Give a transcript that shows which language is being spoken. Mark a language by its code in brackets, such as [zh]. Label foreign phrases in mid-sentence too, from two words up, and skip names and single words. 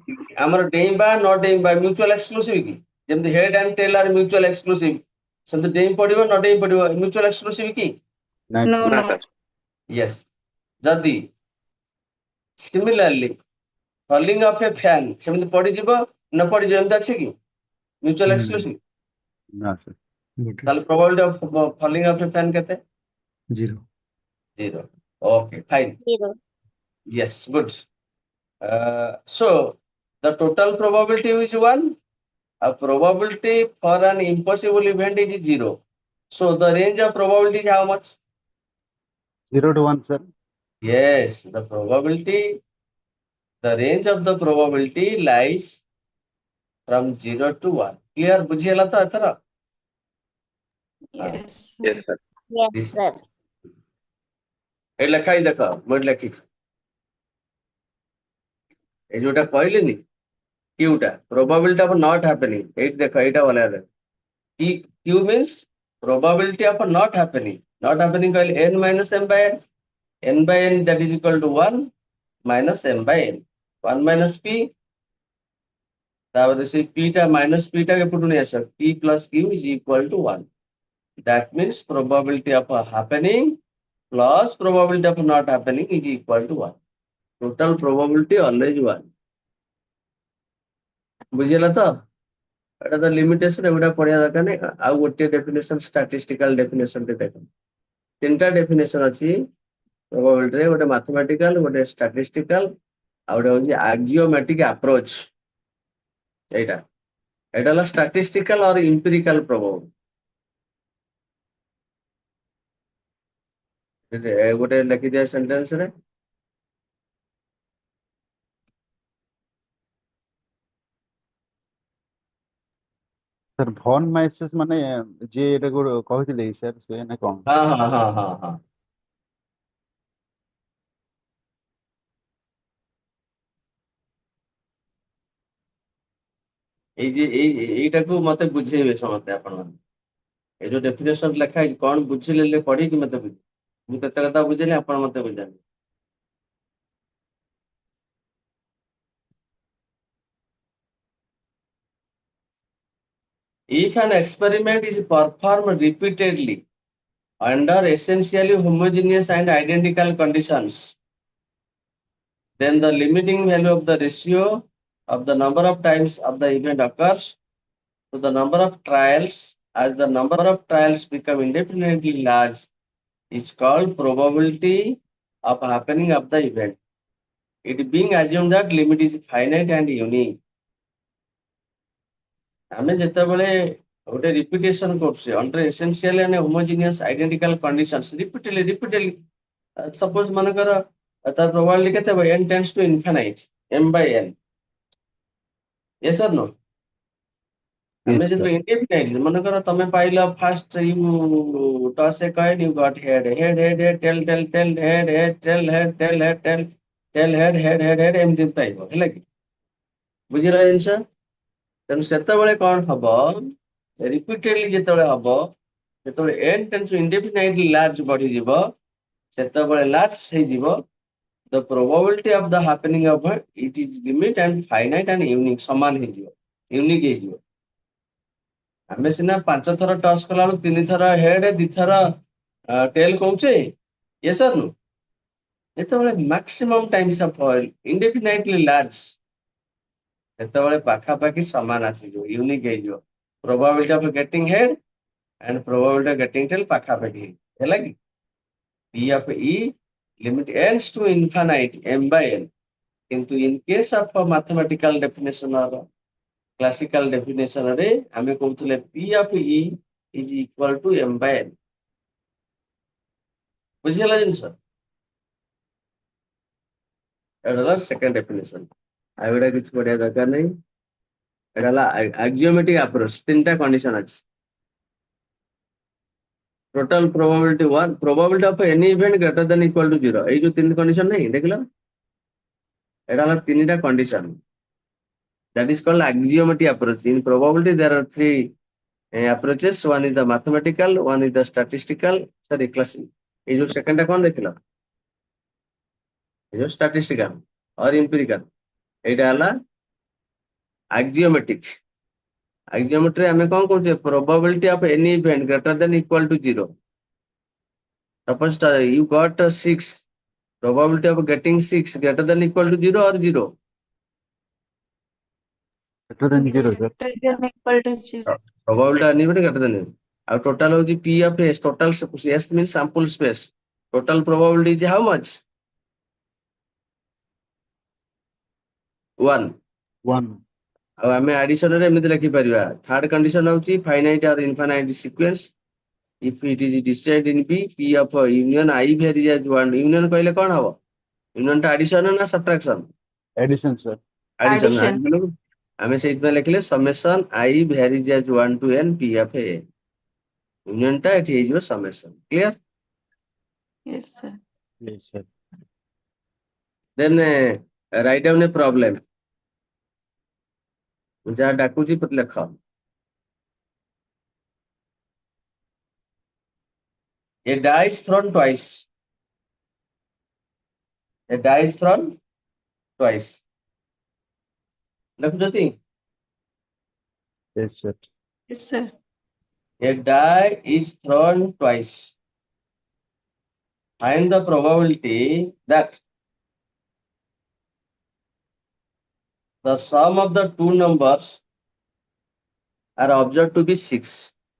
[or] ଆମର ଡେଇଁବା ନ ଡେଇଁବା [en] mutual exclusive [or] କି ଯେମିତି [en] head and tail are mutual exclusive [or] ସେମିତି ଡେଇଁ ପଡିବ ନ ଡେଇଁ ପଡିବ [en] mutual exclusive [or] କି [en] Nice. No, [or] ନା [en] no. ସାର୍ [or] ୟେସ୍ ଯଦି [en] similarly falling of a fan [or] ସେମିତି ପଡିଯିବ ନ ପଡିଯିବ ଏମିତି ଅଛି କି [en] mutual exclusive No sir. ତାହେଲେ probability of falling of a fan କେତେ 0 0 okay fine 0. yes good so the total probability is 1 a probability for an impossible event is 0 so the range of probability is how much 0 to 1 sir. yes the probability the range of the probability lies from 0 to 1 clear [or] ବୁଝିହେଲା ତ ଏଥର [en] Yes. yes sir Yes, This- sir. [or] ଏ ଲେଖା ହିଁ ଦେଖ ମୁଁ ଏଠି ଲେଖିଛି এই ଯୋଉଟା କହିଲିନି କ୍ୟୁଟା [en] probability of not happening [or] ଏଇଠି ଦେଖ ଏଇଟା ଭଲ ହେଲା [en] Q means probability of not happening not happening କହିଲେ n minus m by n by n that is equal to 1 minus m by n 1 minus p [or] ତାପରେ ସେ [en] p ଟା minus p ଟା [or] ଏପଟୁ ନେଇ ଆସ [en] p plus q is equal to 1 that means probability of happening plus probability of not happening is equal to 1 total probability always 1 [or] ବୁଝିଲା ତ ଏଟା ତ ଲିମିଟେସନ ଏଗୁଡା ପଢିବା ଦରକାର ନାହିଁ ଆଉ ଗୋଟିଏ [en] definition statistical definition [or] ଟେ ଦେଖ ତିନିଟା ଡେଫିନେସନ ଅଛି probability ରେ ଗୋଟେ mathematical ଗୋଟେ statistical ଆଉ ଗୋଟେ ହଉଛି [en] axiomatic approach [or] ଏଇଟା ଏଇଟା ହେଲା [en] statistical or empirical probability [or] ଗୋଟେ ଲେଖିଦିଅ ସେଣ୍ଟେନ୍ସ ରେ ସାର୍ ଭନ୍ ମାଇସେସ୍ ମାନେ ଯିଏ ଏଟା କହିଥିଲେ କି ସାର୍ ସେ ନା କଣ? ହଁ ଏଇ ଯେ ଏଇଟାକୁ ମତେ ବୁଝେଇବେ ସମସ୍ତେ ଆପଣମାନେ এই ଯୋଉ ଡେଫିନେସନ ଲେଖା ହେଇଛି କଣ ବୁଝିଲେ ପଢିକି ମତେ ବୁଝ ମୁଁ କେତେ କଥା ବୁଝିଲି ଆପଣ ମତେ ବୁଝାନ୍ତୁ [en] if an experiment is performed repeatedly under essentially homogeneous and identical conditions then the limiting value of the ratio of the number of times of the event occurs to the number of trials as the number of trials become indefinitely large is called probability of happening of the event. It being assumed that limit is finite and unique. [or] ଆମେ ଯେତେବେଳେ ଗୋଟେ ରିପିଟେସନ କରୁଛେ [en] under essential and homogeneous identical conditions repeatedly suppose [or] ମନେକର ତାର [en] probability [or] କେତେ ହେବ [en] n tends to infinite m by n yes or no ଆମେ Yes, [or] ଯେତେବେଳେ [en] sir. [or] indefinite ମନେକର ତମେ ପାଇଲ [en] first you toss a coin you got head tail head [or] ଏମିତି ପାଇବ ହେଲା କି ବୁଝିଲା ଜିନିଷ ତେଣୁ ସେତେବେଳେ କଣ ହବ ରିପିଟେଡଲି ଯେତେବେଳେ ହବ ସେତେବେଳେ [en] n tends to indefinitely large [or] ବଢିଯିବ ସେତେବେଳେ [en] large ହେଇଯିବ the probability of the happening of it is limit and finite and unique [or] ସମାନ ହେଇଯିବ ୟୁନିକ୍ ହେଇଯିବ ଆମେ ସିନା 5 ଥର ଟସ୍ କଲା ବେଳକୁ 3 ଥର ହେଡ୍ 2 ଥର ଟେଲ୍ କହୁଛେ [en] yes or no [or] ଯେତେବେଳେ [en] maximum times of indefinitely large [or] ସେତେବେଳେ ପାଖାପାଖି ସମାନ ଆସିଯିବ ୟୁନିକ୍ ହେଇଯିବ [en] probability of getting head and probability of getting tail [or] ପାଖାପାଖି ହେଲା କି [en] p of e limit ends to infinite m by n କିନ୍ତୁ in case of mathematical definition or classical definition [or] ରେ ଆମେ କହୁଥିଲେ [en] p of e is equal to m by n [or] ବୁଝିଗଲା ଜିନିଷ ଏଇଟା ହେଲା [en] second definition [or] ଆଉ ଏଗୁଡ଼ା କିଛି ପଢିବା ଦରକାର ନାହିଁ ଏଇଟା ହେଲା [en] axiomatic approach [or] ତିନିଟା କଣ୍ଡିସନ ଅଛି [en] total probability 1 probability of any event greater than equal to 0 [or] ଏଇ ଯୋଉ ତିନି କଣ୍ଡିସନ ନାହିଁ ଦେଖିଲ ଏଇଟା ହେଲା ତିନିଟା କଣ୍ଡିସନ [en] that is called axiomatic approach in probability there are three approaches one is the mathematical one is the statistical sorry classic [or] ଏଇ ଯୋଉ ସେକେଣ୍ଡ ଟା କଣ ଦେଖିଲ ଏଇ ଯୋଉ [en] statistical or empirical [or] ଏଇଟା ହେଲା [en] axiomatic axiometry [or] ଆମେ କଣ କହୁଛେ [en] probability of any event greater than equal to 0 suppose you got 6 probability of getting 6 greater than equal to 0 or 0 Better than 0, sir. equal to 0. probability of any event greater than 0 ଆଉ total ହଉଛି p of s total s means sample space total probability is how much 1 1. [or] ଆଉ ଆମେ [en] addition [or] ରେ ଏମିତି ଲେଖିପାରିବା [en] third condition ହଉଛି finite or infinite sequence if it is decided in b p of union I varies as 1 union [or] କହିଲେ କଣ ହବ [en] union ଟା addition ନା subtraction Addition, sir. addition [or] ଆମେ ସେଇଥିପାଇଁ ଲେଖିଲେ [en] summation I varies as 1 to n p of a union ଟା [or] ଏଠି ହେଇଯିବ [en] summation clear Yes, sir. Yes, sir. then write down a problem [or] ଯାହା ଡାକୁଛି ଲେଖ [en] A die is thrown twice. A die is thrown twice. Lakshmati, Yes, sir. Yes, sir. a die is thrown twice. Find the probability that the sum of the two numbers are observed to be 6.